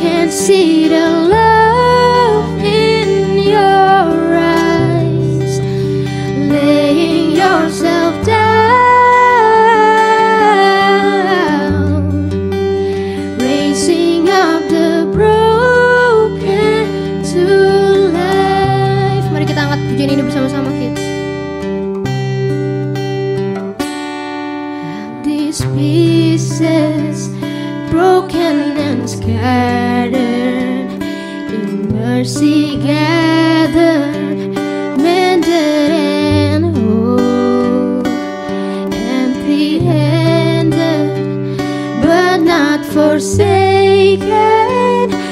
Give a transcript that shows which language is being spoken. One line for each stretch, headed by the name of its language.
English: see the love in your eyes, laying yourself down, raising up the broken to life.
Indonesian: Mari kita angkat pujian ini bersama-sama, kids.
English: These pieces broken and scattered, in mercy gathered, mended and whole, empty-handed but not forsaken.